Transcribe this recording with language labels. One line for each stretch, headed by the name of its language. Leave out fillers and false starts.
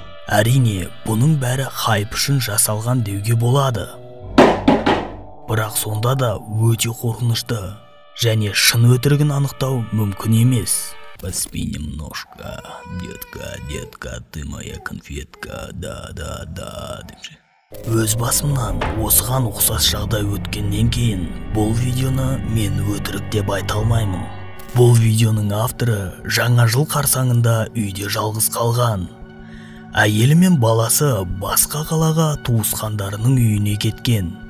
Kazakh: Әрине, бұның бәрі хайп үшін жасалған деуге болады. Бірақ сонда да өте қорқынышты және шын өтірігін анықтау мүмкін емес.
Russian: Поспи немножко, детка, ты моя конфетка, да.
Kazakh: Өз басымнан осыған ұқсас жағдай өткеннен кейін, бұл видеоны мен өтірік деп айта алмаймын. Бұл видеоның авторы жаңа жыл қарсаңында үйде жалғыз қалған. Әйелі мен баласы басқа қалаға туысқандарының үйіне кеткен.